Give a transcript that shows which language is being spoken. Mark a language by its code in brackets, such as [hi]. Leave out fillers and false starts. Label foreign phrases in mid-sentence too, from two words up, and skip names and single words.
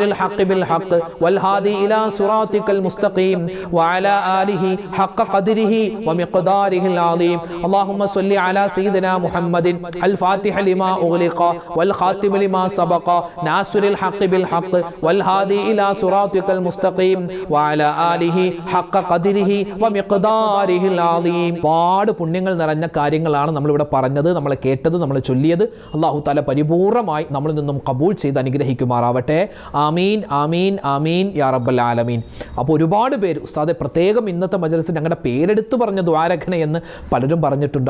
[ar] الحق بالحق والهادي إلى صراطك المستقيم وعلى آله حق قدره ومقداره العظيم اللهم صل على سيدنا محمد الفاتح لما أغلق والخاتم لما سبق ناصر الحق بالحق والهادي إلى صراطك المستقيم وعلى آله حق قدره ومقداره العظيم [ml] പാട് പുണ്യങ്ങൾ നിറഞ്ഞ കാര്യങ്ങളാണ് നമ്മളിവിടെ പറഞ്ഞത്, നമ്മൾ കേട്ടത്, നമ്മൾ ചൊല്ലിയത്. [ar] الله تعالى [ml] പരിപൂർണമായി നമ്മളിൽ നിന്നും കബൂൽ ചെയ്ത് അനുഗ്രഹിക്കുമാറാവട്ടെ. [ar] آمين آمين آمين يا رب العالمين. [ml] അപ്പോൾ ഒരുപാട് പേര് ഉസ്താദെ പ്രത്യേകം ഇന്നത്തെ മജ്‌ലിസിൽ ഞങ്ങളുടെ പേരെടുത്ത് പറഞ്ഞ ദ്വാരഖണ എന്ന് പലരും പറഞ്ഞിട്ടുണ്ട്.